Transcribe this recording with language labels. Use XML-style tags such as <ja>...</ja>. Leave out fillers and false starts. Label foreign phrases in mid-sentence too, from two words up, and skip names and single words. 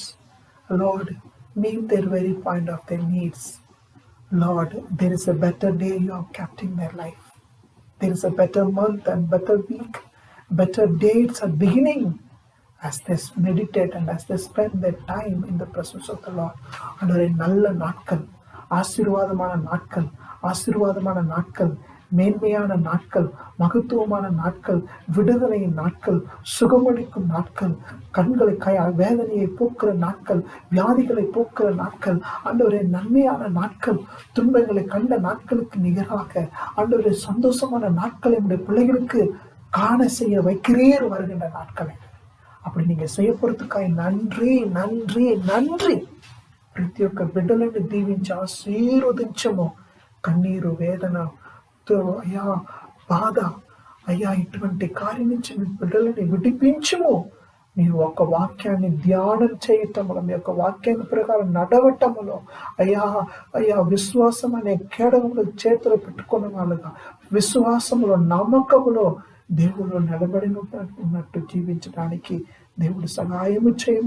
<en>Lord, meet their very point of their needs. Lord, there is a better day you have kept in their life. There is a better month and better week. Better dates are beginning as they meditate and as they spend their time in the presence of the Lord.</en> <ta>அன்றே நல்ல நாட்கள், ஆசீர்வாதமான நாட்கள், ஆசீர்வாதமான நாட்கள், மேன்மையான நாட்கள், மகத்துவமான நாட்கள், விடுதலையின் நாட்கள், சுகமளிக்கும் நாட்கள், கண்களை வேதனையை போக்குற நாட்கள், வியாதிகளை போக்குற நாட்கள், ஆண்டவரே நன்மையான நாட்கள், துன்பங்களை கண்ட நாட்களுக்கு நிகராக ஆண்டவரே சந்தோஷமான நாட்களை உடைய பிள்ளைகளுக்கு காண செய்ய வைக்கிறீர் வருகின்ற நாட்களை. அப்படி நீங்க செய்ய போறதுக்காய் நன்றி நன்றி நன்றி.</ta> <te>ప్రతి ఒక్క బిడ్డలను దీవించి ఆశీర్వదించము. కన్నీరు, వేదన, అయ్యా బాధ, అయ్యా ఇటువంటి కార్యం నుంచి మీ బిడ్డలని విడిపించము. మీరు ఒక వాక్యాన్ని ధ్యానం చేయటములో, మీ యొక్క వాక్యాన్ని ప్రకారం నడవటములో, అయ్యా అయ్యా విశ్వాసం అనే కేడములు చేతులు పెట్టుకున్న వాళ్ళుగా, విశ్వాసములో నమ్మకములో దేవుడు నిలబడి ఉన్నట్టు జీవించడానికి దేవుడు సహాయము చేయము.</te>